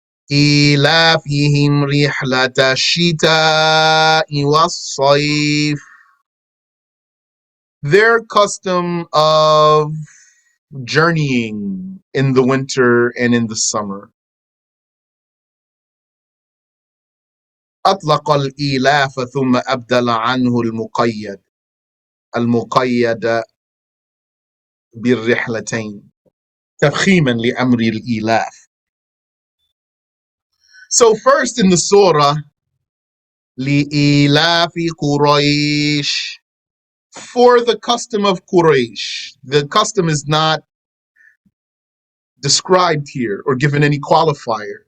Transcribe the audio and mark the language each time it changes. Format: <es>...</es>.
<ar>إِيلَافِهِمْ رِحْلَةَ الشِّتَاءِ وَالصَّيْفِ.</ar> <en>Their custom of journeying in the winter and in the summer.</en> <ar>أطلق الإيلاف ثم أبدل عنه المقيد بالرحلتين تفخيما لأمر الإيلاف.</ar> <en>So first in the surah,</en> <ar>لإيلاف قريش,</ar> <en>for the custom of Quraysh. The custom is not described here or given any qualifier.</en>